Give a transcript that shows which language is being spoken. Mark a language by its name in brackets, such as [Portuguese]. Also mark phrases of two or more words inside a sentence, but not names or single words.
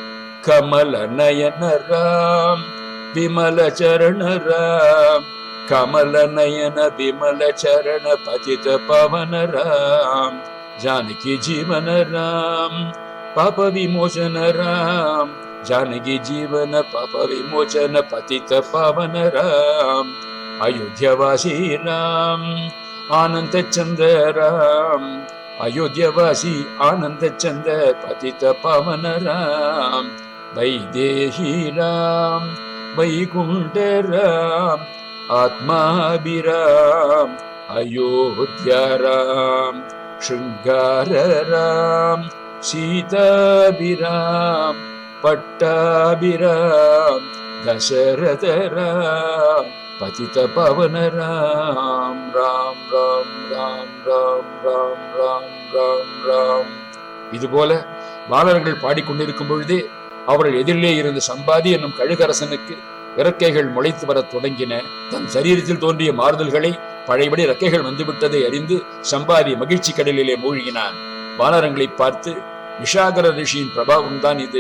[Sanskrit] कमल नयन राम विमल चरण राम, कमल नयन विमल चरण पतित पावन राम, जानकी जीवन राम पाप विमोचन राम, जानकी जीवन पाप विमोचन पतित पावन राम. अयोध्यवासी राम आनंद चंद राम अयोध्यवासी आनंद चंद पतित पावन राम वैदेही राम वैकुंठ राम आत्माभिराम अयोध्या राम श्रृंगार राम सीताभिराम पट्टाभिराम दशरथ राम पतित पावन राम राम राम राम राम राम राम राम राम. [Tamil] இதுபோல பாலர்கள் பாடிக்கொண்டிருக்கும் பொழுதே அவர்கள் எதிரிலே இருந்த சம்பாதி என்னும் கழுகரசனுக்கு இறக்கைகள் முளைத்து வரத் தொடங்கின. தன் சரீரத்தில் தோன்றிய மாறுதல்களை பழையபடி இறக்கைகள் வந்துவிட்டதை அறிந்து சம்பாதி மகிழ்ச்சி கடலிலே மூழ்கினான். வானரங்களை பார்த்து, விஷாகர ரிஷியின் பிரபாவம் தான் இது.